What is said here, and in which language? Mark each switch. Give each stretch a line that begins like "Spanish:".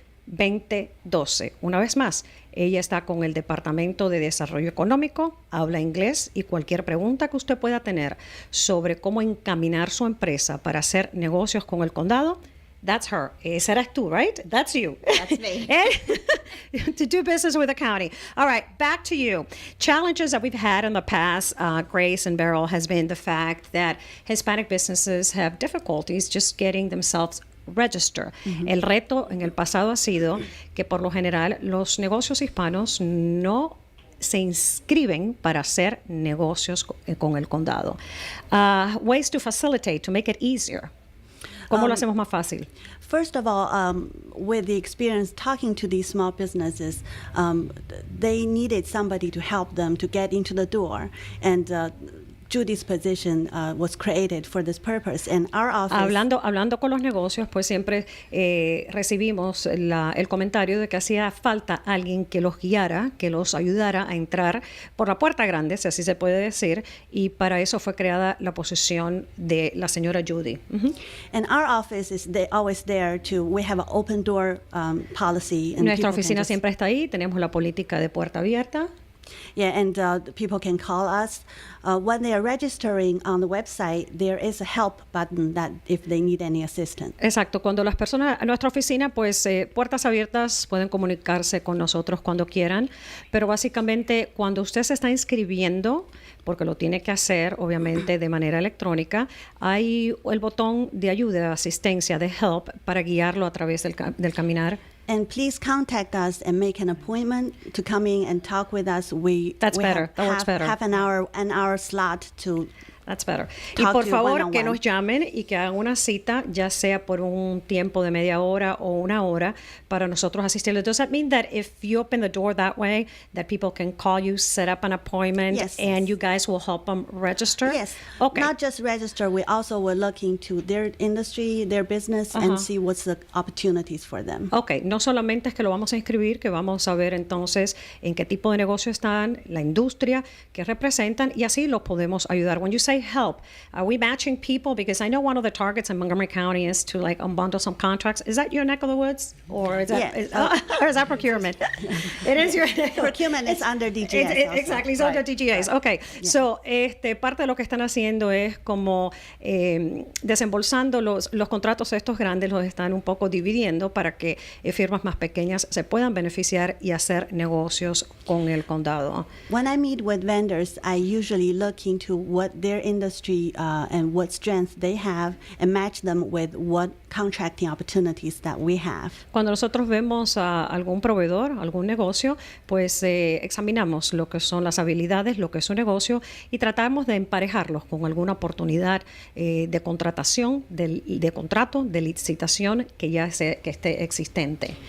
Spanish: 240-777-2012. Una vez más, ella está con el Departamento de Desarrollo Económico, habla inglés y cualquier pregunta que usted pueda tener sobre cómo encaminar su empresa para hacer negocios con el condado,
English: that's her.
Spanish: Esa eres tú,
English: right? That's you. That's me. To do business with the county. All right, back to you. Challenges that we've had in the past, Grace and Beryl, has been the fact that Hispanic businesses have difficulties just getting themselves register.
Spanish: El reto en el pasado ha sido que por lo general los negocios hispanos no se inscriben para hacer negocios con el condado.
English: Ways to facilitate, to make it easier.
Spanish: ¿Cómo lo hacemos más fácil?
English: First of all, with the experience talking to these small businesses, they needed somebody to help them to get into the door. And Judy's position was created for this purpose. And our office...
Spanish: Hablando con los negocios, pues siempre recibimos el comentario de que hacía falta alguien que los guiara, que los ayudara a entrar por la puerta grande, si así se puede decir, y para eso fue creada la posición de la señora Judy.
English: And our office is always there we have an open door policy. And
Spanish: Nuestra
English: people can
Spanish: oficina
English: just-
Spanish: siempre está ahí, tenemos la política de puerta abierta.
English: Yeah, and people can call us. When they are registering on the website, there is a help button that if they need any assistance.
Spanish: Exacto, cuando las personas, a nuestra oficina, pues puertas abiertas, pueden comunicarse con nosotros cuando quieran, pero básicamente cuando usted se está inscribiendo, porque lo tiene que hacer obviamente de manera electrónica, hay el botón de ayuda, de asistencia, de help, para guiarlo a través del caminar.
English: And please contact us and make an appointment to come in and talk with us. That's better. That works better. Have an hour slot to That's better. Y Talk
Spanish: por
English: to you
Spanish: favor,
English: one-on-one.
Spanish: que nos llamen y que hagan una cita, ya sea por un tiempo de media hora o una hora, para nosotros asistirles.
English: Does that mean that if you open the door that way, that people can call you, set up an appointment, Yes. and you guys will help them register? Yes. Okay. Not just register. We also will look into their industry, their business, and see what's the opportunities for them.
Spanish: Ok, no solamente es que lo vamos a inscribir, que vamos a ver entonces en qué tipo de negocio están, la industria que representan, y así los podemos ayudar.
English: When you say help, are we matching people? Because I know one of the targets in Montgomery County is to like unbundle some contracts. Is that your neck of the woods? Or is that, Yeah. or is that procurement? It is your Procurement is under DGS also. Exactly, it's under DGAs.
Spanish: Okay, so parte de lo que están haciendo es como desembolsando los contratos estos grandes, los están un poco dividiendo para que firmas más pequeñas se puedan beneficiar y hacer negocios con el condado.
English: When I meet with vendors, I usually look into what their industry and what strengths they have and match them with what contracting opportunities that we have.
Spanish: Cuando nosotros vemos a algún proveedor, algún negocio, pues examinamos lo que son las habilidades, lo que es su negocio y tratamos de emparejarlos con alguna oportunidad de contratación, de contrato, de licitación que ya que esté existente.